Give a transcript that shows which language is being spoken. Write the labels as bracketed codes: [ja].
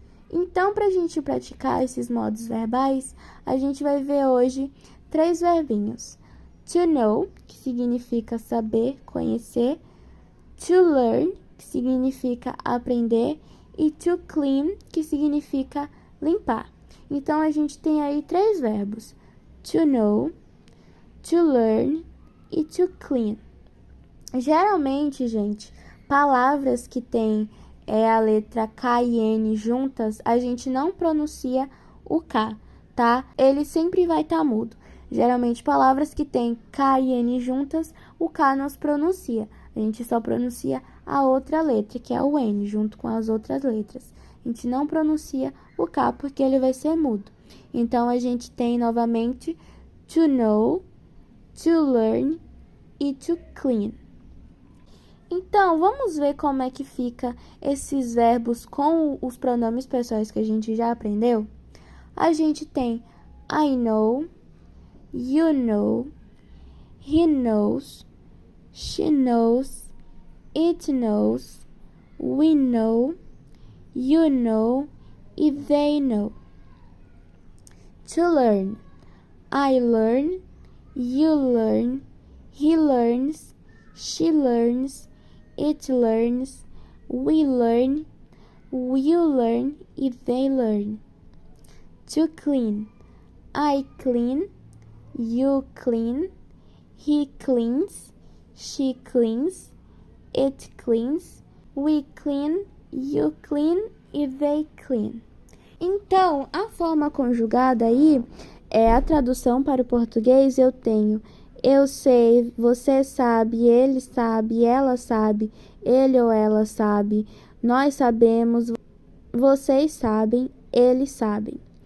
[pt] Então, para a gente praticar esses modos verbais, a gente vai ver hoje 3 verbinhos. To know, que significa saber, conhecer. To learn, que significa aprender. E to clean, que significa limpar. Então, a gente tem aí 3 verbos. To know, to learn e to clean. Geralmente, gente, palavras que têm a letra K e N juntas, a gente não pronuncia o K, tá? Ele sempre vai estar mudo. Geralmente, palavras que têm K e N juntas, o K não se pronuncia. A gente só pronuncia a outra letra, que é o N, junto com as outras letras. A gente não pronuncia o K porque ele vai ser mudo. Então, a gente tem novamente to know, to learn e to clean. Então, vamos ver como é que fica esses verbos com os pronomes pessoais que a gente já aprendeu? A gente tem [en] I know, you know, he knows, she knows, it knows, we know, you know e they know. To learn. I learn, you learn, he learns, she learns, it learns, we learn, you learn e they learn. To clean. I clean, you clean, he cleans, she cleans, it cleans, we clean, you clean e they clean. [pt] Então, a forma conjugada aí é a tradução para o português. Eu tenho eu sei, você sabe, ele sabe, ela sabe, ele ou ela sabe, nós sabemos, vocês sabem, eles sabem.